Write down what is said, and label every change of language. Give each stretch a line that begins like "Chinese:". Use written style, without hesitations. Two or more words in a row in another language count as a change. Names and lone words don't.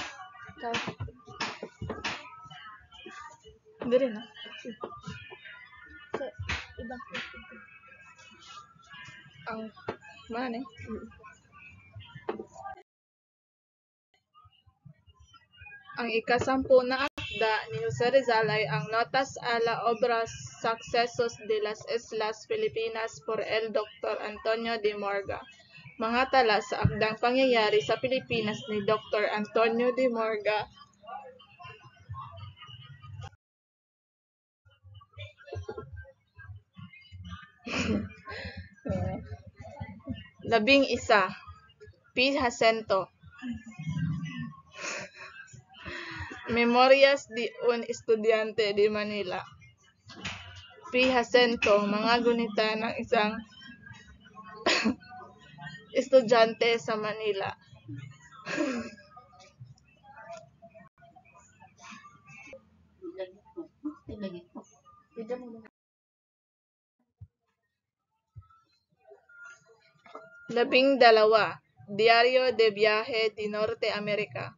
Filipino: Hindi rin ah. Ang man eh. Ang ika-10 na akda ni Jose Rizal ay ang Notas a la Obras Sucesos de las Islas Filipinas por el Dr. Antonio de Morga. Mga tala sa akdang pangyayari sa Pilipinas ni Dr. Antonio de Morga. Labing isa, P. Jacinto. Memorias de un Estudiante de Manila. P. Jacinto, mga gunita ng isang estudyante sa Manila. Labing dalawa, Diario de Viaje de Norte America.